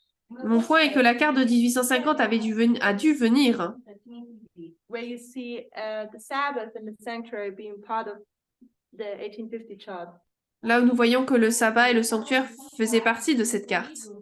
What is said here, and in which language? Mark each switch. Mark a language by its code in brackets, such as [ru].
[fr] mon point est que la carte de 1850 a dû venir. [en] Where you see the Sabbath and the sanctuary being part of the 1850 chart. [fr] Là où nous voyons que le sabbat et le sanctuaire faisaient partie de cette carte.